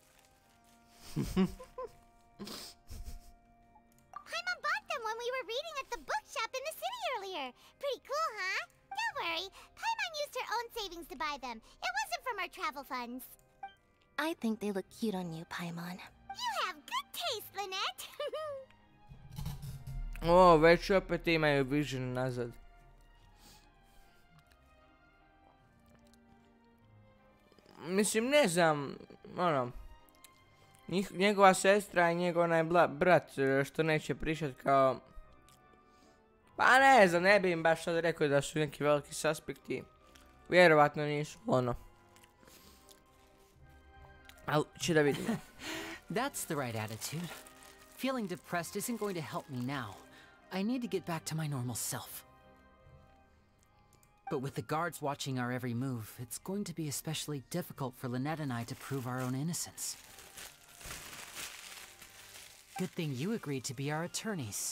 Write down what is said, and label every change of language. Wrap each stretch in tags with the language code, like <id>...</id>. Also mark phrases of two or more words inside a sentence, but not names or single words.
<en>Paimon bought them when we were reading at the bookshop in the city earlier. Pretty cool, huh? Don't worry, Paimon used her own savings to buy them. It wasn't from our travel funds. I think they look cute on you, Paimon. You have good taste, Lynette.</en> <bs>O, već opet imaju vision nazad. Mislim, ne znam, ono, njegova sestra i njegov onaj brat što neće pričat kao, pa ne znam, ne bi im baš sad rekao da su neki veliki suspekti, vjerovatno nisu, ono. Ali, će da vidimo.</bs> <en>That's the right attitude. Feeling depressed isn't going to help me now. I need to get back to my normal self. But with the guards watching our every move, it's going to be especially difficult for Lynette and I to prove our own innocence. Good thing you agreed to be our attorneys.</en>